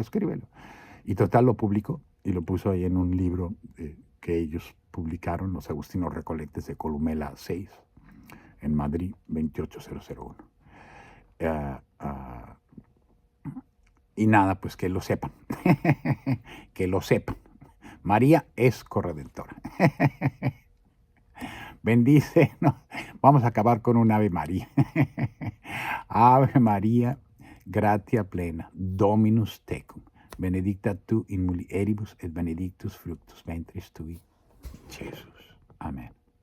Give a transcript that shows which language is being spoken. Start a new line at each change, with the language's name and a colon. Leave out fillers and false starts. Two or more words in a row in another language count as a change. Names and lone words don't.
Spanish: Y total lo publicó y lo puso ahí en un libro que ellos publicaron, los Agustinos Recolectes de Columela 6, en Madrid, 28001. Y nada, pues que lo sepan, que lo sepan. María es corredentora. Bendice, ¿no? Vamos a acabar con un Ave María.
Latin: Ave María, gratia plena, Dominus tecum, benedicta tu in mulieribus et benedictus fructus ventris tui,
Spanish: Jesús. Amén.